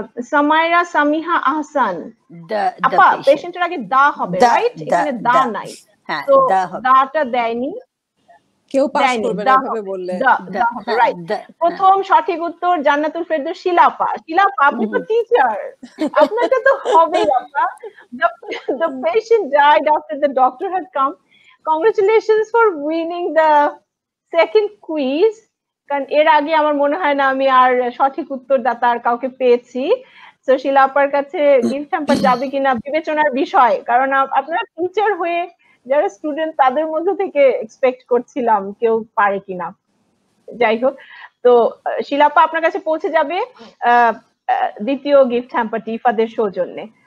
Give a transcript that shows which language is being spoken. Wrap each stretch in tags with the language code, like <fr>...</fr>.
<bn>সামাইরা সামিহা আহসান, আপা পেশেন্টের আগে দা হবে, রাইট? এখানে দা নাই, তো দাটা দেয়নি, কেউ পাস করবে না ভাবে বললে। রাইট, প্রথম সঠিক উত্তর জান্নাতুল ফেরদৌস শিলাপা। শিলাপা আপনি তো টিচার, আপনাকে তো হবেই আপা।</bn> <en>The patient died after the doctor had come. Congratulations for winning the second quiz.</en> <bn>কারণ এর আগে আমার মনে হয় না আমি আর সঠিক উত্তরদাতা আর কাউকে পেয়েছি। তো শিলাপার কাছে গিফট হ্যাম্পার যাবে কিনা বিবেচনার বিষয়, কারণ আপনারা টিচার হয়ে যারা স্টুডেন্ট তাদের মধ্যে থেকে এক্সপেক্ট করছিলাম কেউ পারে কিনা। যাই হোক, তো শিলাপা আপনার কাছে পৌঁছে যাবে দ্বিতীয় গিফট হ্যাম্পারটি ইফাদের সৌজন্যে।</bn>